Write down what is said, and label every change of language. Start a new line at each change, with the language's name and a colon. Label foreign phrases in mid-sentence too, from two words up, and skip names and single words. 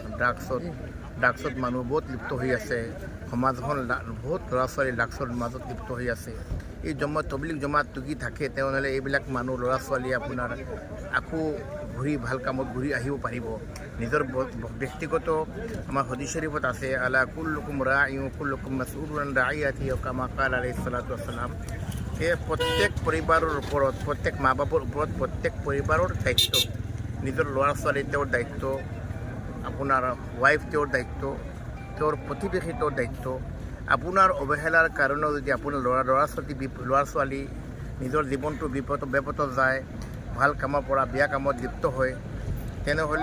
Assamese: ড্ৰাগছত মানুহ বহুত লিপ্ত হৈ আছে সমাজখন বহুত ল'ৰা ছোৱালী ড্ৰাগছৰ মাজত লিপ্ত হৈ আছে এই তবলিগ জমাত টুকি থাকে তেনেহ'লে এইবিলাক মানুহ ল'ৰা ছোৱালীয়ে আপোনাৰ আকৌ ভাল কামত ঘূৰি আহিব পাৰিব নিজৰ ব্যক্তিগত আমাৰ হাদিছ শৰীফত আছে আলা
Arabic: كلكم راع كلكم مسؤول رعيته كما قال عليه الصلاة والسلام
Assamese: প্ৰত্যেক পৰিবাৰৰ ওপৰত প্ৰত্যেক মা বাপৰ ওপৰত প্ৰত্যেক পৰিবাৰৰ দায়িত্ব নিজৰ ল'ৰা ছোৱালী তেওঁৰ দায়িত্ব আপোনাৰ ৱাইফ তেওঁৰ দায়িত্ব তেওঁৰ প্ৰতিবেশী তেওঁৰ দায়িত্ব আপোনাৰ অৱহেলাৰ কাৰণে যদি আপোনাৰ ল'ৰা ছোৱালী নিজৰ জীৱনটো বিপদত যায় ভাল কামৰ পৰা বেয়া কামত লিপ্ত হয় তেনেহ'লে